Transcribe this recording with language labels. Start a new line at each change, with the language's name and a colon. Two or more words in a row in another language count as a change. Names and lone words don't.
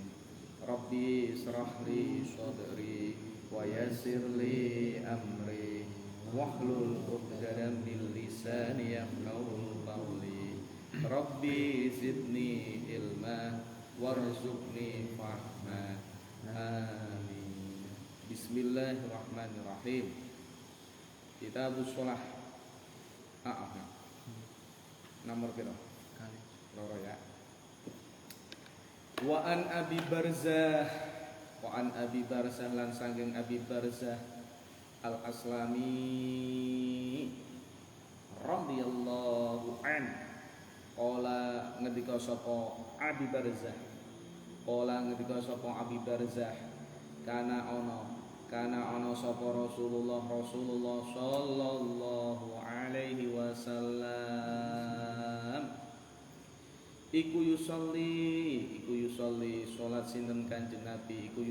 Arabic: رب اشرح لي صدري ويسر لي أمري واحلل عقدة من لساني يفقهوا قولي. رب زدني علما وارزقني فهما. Amin. بسم الله الرحمن الرحيم. كتاب الصلاة.
Javanese: Nomor piro? Kali. Loro ya.
Arabic: وعن أبي برزة
Javanese: lan saking
Arabic: أبي برزة الأسلمي رضي الله عن.
Javanese: Qala ngendika sapa Abi Barzah. Qala ngendika sapa Abi Barzah, kana ana sapa
Arabic: رسول الله صلى الله عليه وسلم
Javanese: iku yusolli salat sinten Kanjeng Nabi,